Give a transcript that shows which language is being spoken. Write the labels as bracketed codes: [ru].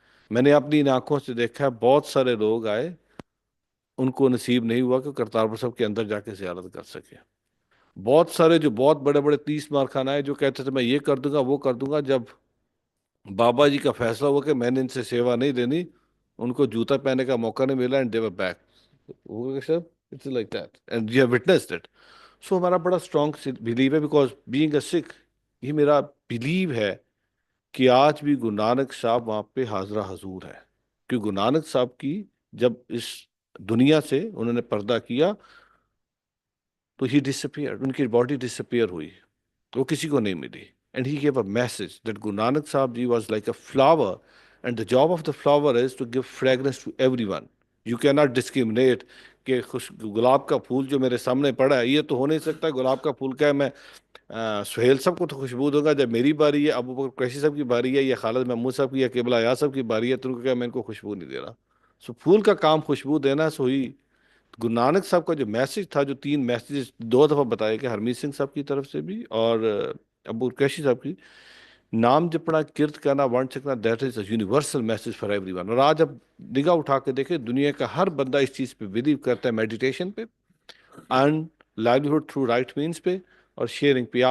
[ur] میں نے اپنی آنکھوں سے دیکھا ہے, بہت سارے لوگ آئے, ان کو نصیب نہیں ہوا کہ کرتارپور صاحب کے اندر جا کے زیارت کر سکے. بہت سارے جو بہت بڑے بڑے 30 مار خان آئے جو کہتے تھے میں یہ کر دوں گا وہ کر دوں گا, جب بابا جی کا فیصلہ ہوا کہ میں نے ان سے سیوا نہیں لینی, ان کو جوتا پہننے کا موقع نہیں ملا, [en] And they were back. It's like that, and you have witnessed it. [ur] So ہمارا بڑا اسٹرانگ بلیو ہے, [en] because being a Sikh, [ur] یہ میرا بلیو ہے کہ آج بھی گرو نانک صاحب وہاں پہ حاضرہ حضور ہے. کہ گرو نانک صاحب کی جب اس دنیا سے انہوں نے پردہ کیا [en] تو ہی ڈسپیئر, [ur] ان کی باڈی ڈسپیئر ہوئی, وہ کسی کو نہیں ملی. [en] And he gave a message that Guru Nanak Sahib Ji was like a flower, and the job of the flower is to give fragrance to everyone. You cannot discriminate [ur] کہ گلاب کا پھول جو میرے سامنے پڑا ہے یہ تو ہو نہیں سکتا, گلاب کا پھول کیا ہے, میں سہیل صاحب کو تو خوشبو دوں گا جب میری باری ہے، ابو بکر قریشی صاحب کی باری ہے، یا خالد محمود صاحب کی، یا قبلہ ایاز صاحب کی باری ہے، تو ان کو کہا میں ان کو خوشبو نہیں دے رہا. سو پھول کا کام خوشبو دینا. سو ہی گرو نانک صاحب کا جو میسج تھا، جو 3 میسیجز 2 دفعہ بتائے کہ ہرمیت سنگھ صاحب کی طرف سے بھی اور ابو قریشی صاحب کی، نام جپنا، کرت کرنا، ونڈ چھکنا، [en] That is a universal message for everyone. [ur] اور آج اب نگاہ اٹھا کے دیکھیں، دنیا کا ہر بندہ اس چیز پہ بلیو کرتا ہے، میڈیٹیشن پہ، [en] earn livelihood through right means [ur] پہ، اور شیئرنگ پہ.